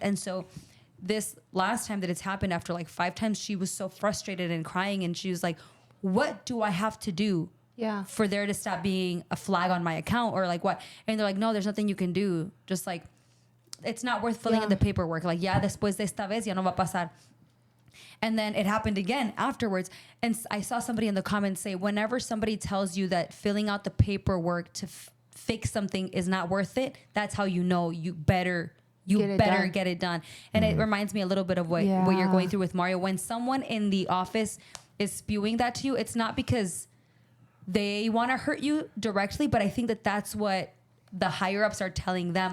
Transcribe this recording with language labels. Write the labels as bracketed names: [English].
[English] And so this last time that it's happened, after like 5 times, she was so frustrated and crying, and she was like, what do I have to do Yeah. for there to stop being a flag on my account, or like what? And they're like, no, there's nothing you can do. Just like, it's not worth filling in the paperwork. [Spanish] Like, ya después de esta vez ya no va a pasar. [English] And then it happened again afterwards. And I saw somebody in the comments say, whenever somebody tells you that filling out the paperwork to fix something is not worth it, that's how you know you better get it done. And it reminds me a little bit of what you're going through with Mario. When someone in the office is spewing that to you, it's not because they want to hurt you directly, but I think that that's what the higher ups are telling them.